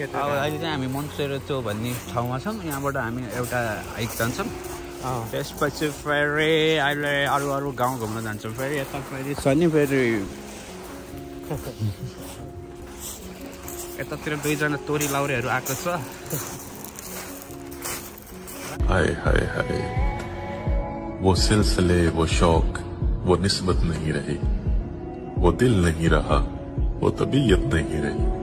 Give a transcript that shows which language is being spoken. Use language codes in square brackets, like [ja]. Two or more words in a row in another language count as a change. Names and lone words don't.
[ne] अब अहिले चाहिँ हामी मोन्टेरोसो भन्ने ठाउँमा छौँ यहाँबाट हामी एउटा हाइक जान्छौँ त्यसपछि फेरि अहिले अरू गाउँ घुम्न जान्छौँ फेरि यता फेरि छ नि फेरि यतातिर दुईजना तोरी लाउरेहरू आएको छ [ur] ہائے ہائے ہائے وہ سلسلے وہ شوق وہ نسبت نہیں رہی وہ دل نہیں رہا وہ طبیعت نہیں رہی